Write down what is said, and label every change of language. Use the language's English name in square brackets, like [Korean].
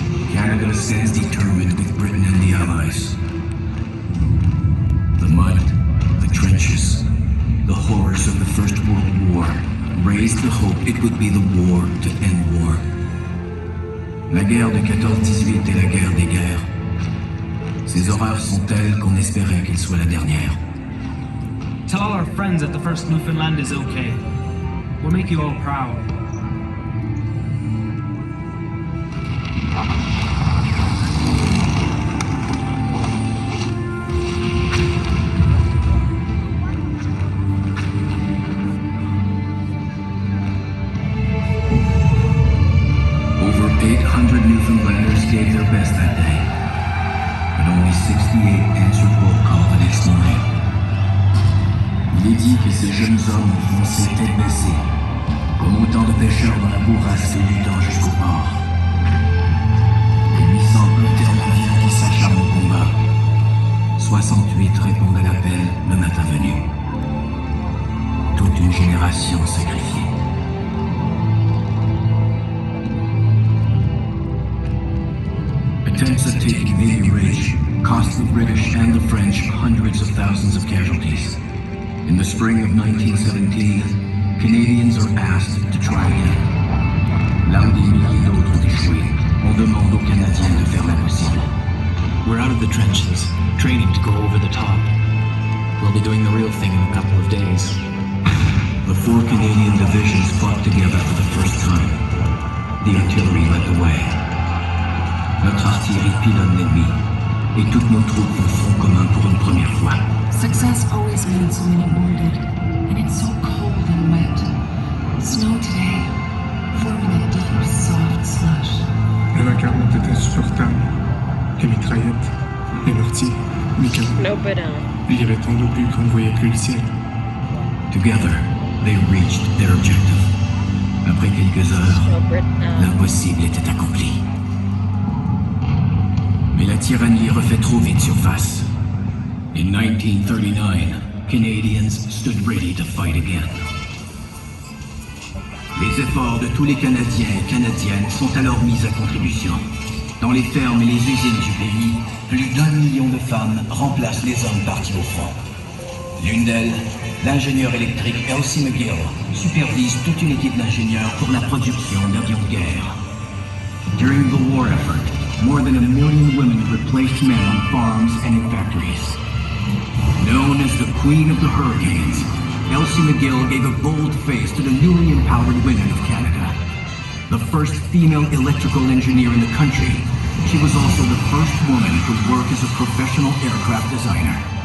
[English] Canada stands determined with Britain and the Allies. The mud, the trenches, the horrors of the First World War raised the hope it would be the war to end war. [French] La guerre de 14-18 est la guerre des guerres. Ces horreurs sont telles qu'on espérait qu'elle soit la dernière. [English] Tell all our friends that the first Newfoundland is okay. We'll make you all proud. Over 800 Newfoundlanders gave their best that day, but only 68 answered roll call the next morning. [French] Il est dit que ces jeunes hommes ont foncé tête baissée, comme autant de pêcheurs dans la bourrasque luttant jusqu'au port. Les 800 internes qui s'acharnent au combat. 68 répondent à l'appel le matin venu. Toute une génération sacrifiée. [English] Attempts at taking Navy Ridge cost the British and the French hundreds of thousands of casualties. In the spring of 1917, Canadians are asked to try again. [French] Là où des milliers d'autres ont échoué, on demande aux Canadiens de faire l'impossible. [English] We're out of the trenches, training to go over the top. We'll be doing the real thing in a couple of days. The 4 Canadian divisions fought together for the first time. The artillery led the way. [French] Notre artillerie pilonne l'ennemi, et toutes nos troupes font front commun pour une première fois. [English] Success always means so many wounded, and it's so cold and wet. Snow today, forming a deep, soft slush. [French] Les vacarmes ont été insupportables. Les mitraillettes, les mortiers, les canons. [English] No, but [French] Il y avait tant d'obus qu'on ne voyait plus le ciel. [English] Together, they reached their objective. [French] Après quelques heures, l'impossible était accompli. Mais la tyrannie refait trop vite surface. [English] In 1939, Canadians stood ready to fight again. [French] Les efforts de tous les Canadiens et Canadiennes sont alors mis à contribution. Dans les fermes et les usines du pays, plus d'1 million de femmes remplacent les hommes partis au front. L'une d'elles, l'ingénieur électrique Elsie McGill, supervise toute une équipe d'ingénieurs pour la production d'avions de guerre. [English] During the war effort, more than 1 million women replaced men on farms and in factories. Known as the Queen of the Hurricanes, Elsie McGill gave a bold face to the newly empowered women of Canada. The first female electrical engineer in the country, she was also the first woman to work as a professional aircraft designer.